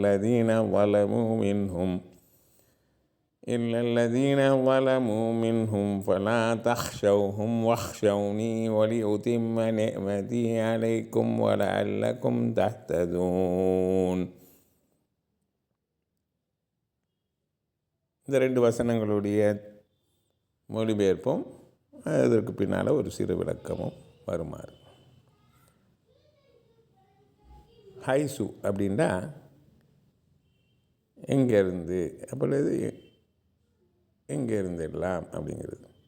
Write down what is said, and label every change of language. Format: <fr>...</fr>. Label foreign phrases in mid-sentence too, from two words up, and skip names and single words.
<ar>الذين ظلموا منهم فلا تخشوهم واخشوني ولأتم نعمتي عليكم ولعلكم تهتدون.</ar> <ta>இந்த 2 வசனங்களுடைய மொழிபெயர்ப்பும் அதற்கு பின்னால் ஒரு சிறு விளக்கமும் வருமாறு. ஹைசு அப்படின்னா எங்கேருந்து, அப்பொழுது எங்கேருந்து எல்லாம் அப்படிங்கிறது.</ta>